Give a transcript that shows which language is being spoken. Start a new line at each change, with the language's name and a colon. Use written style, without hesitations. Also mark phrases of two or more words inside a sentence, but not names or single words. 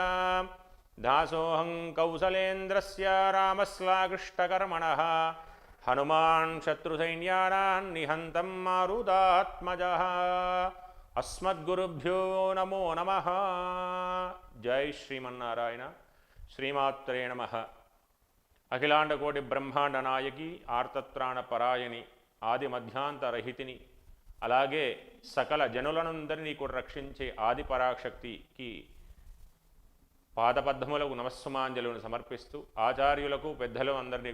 Sanskrit: दासोऽहं कौसलेन्द्रस्य रामस्लाकृष्टकर्मणः हनुमान् शत्रुसैन्यानां निहन्तं मारुतात्मजः। अस्मद्गुरुभ्यो नमो नमः। जय श्रीमन्नारायण। श्रीमात्रे नमः।
Telugu: అఖిలాండ కోటి బ్రహ్మాండ నాయకి ఆర్తత్రాణ పరాయణి ఆది మధ్యాంతరహితిని అలాగే సకల జనులనందరినీ కూడా రక్షించే ఆది పరాశక్తికి పాదపద్మములకు నమస్సుమాంజలును సమర్పిస్తూ ఆచార్యులకు పెద్దలు అందరినీ